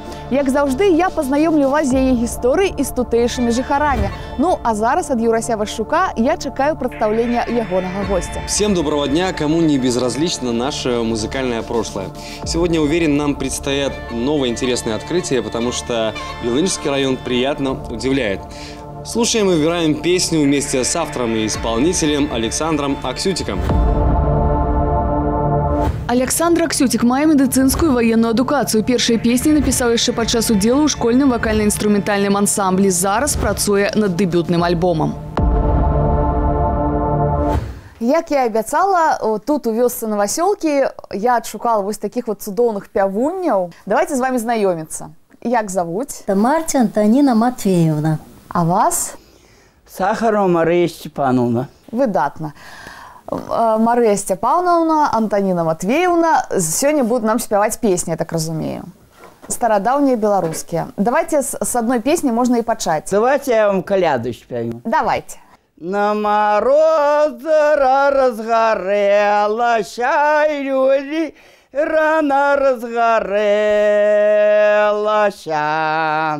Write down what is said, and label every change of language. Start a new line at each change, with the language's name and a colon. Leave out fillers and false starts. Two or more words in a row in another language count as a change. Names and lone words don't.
Belarusian: Як заўжды, я пазнаёмлю вас з яе гісторыяй і з тутэйшымі жыхарамі. Ну, а зараз ад Юрася Вашчука я чакаю прадстаўлення ягонага гостя.
Russian: Всем доброго дня, кому не безразлично наше музыкальное прошлое. Сегодня, уверен, нам предстоят новые интересные открытия, потому что Бялынский район приятно удивляет. Слушаем и выбираем песню вместе с автором и исполнителем Александром Аксютиком.
Belarusian: Александр Аксютик мае медыцынскую ваенную адукацыю. Першыя песні напісаў яшчэ падчас удзелу ў школьным вакальна-інструментальным ансамблі. Зараз працуе над дэбютным альбомам. Як я абяцала, тут у вёсцы Новасёлкі я адшукала вось такіх вот цудоўных пявунняў. Давайте з вами знаёміцца. Як завуць? Тамарця Антоніна Матвеевна. А вас? Сахарова Мария Степановна. Выдатна.
Russian: Мария Степановна, Антоніна Матвеевна сегодня будут нам спевать песни, я так разумею. Стародавние белорусские. Давайте с одной песни можно и почать. Давайте я вам коляду спою. Давайте. На мороз разгорелася, люди рано разгорелася.